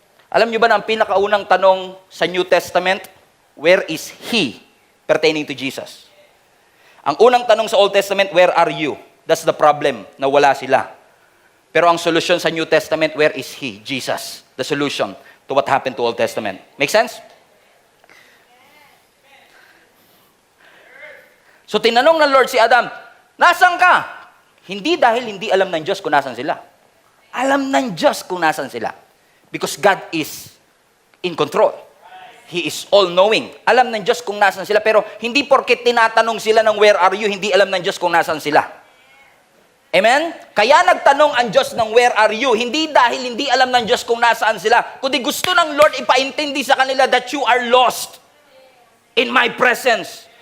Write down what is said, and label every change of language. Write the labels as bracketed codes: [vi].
[tl] Alam niyo ba na ang pinakaunang tanong sa New Testament, [en] where is He pertaining to Jesus? [tl] Ang unang tanong sa Old Testament, [en] where are you? That's the problem, [tl] na wala sila. Pero ang solusyon sa New Testament, [en] where is He? Jesus. The solution to what happened to Old Testament. Make sense? [tl] So tinanong ng Lord si Adam, nasan ka? Hindi dahil hindi alam ng Diyos kung nasan sila. Alam ng Diyos kung nasan sila. [en] Because God is in control. He is all-knowing. [tl] Alam ng Diyos kung nasan sila, pero hindi porket tinatanong sila ng [en] where are you, [tl] hindi alam ng Diyos kung nasan sila. Amen? Kaya nagtanong ang Diyos ng where are you, hindi dahil hindi alam ng Diyos kung nasaan sila, kundi gusto ng Lord ipaintindi sa kanila [en] that you are lost in my presence.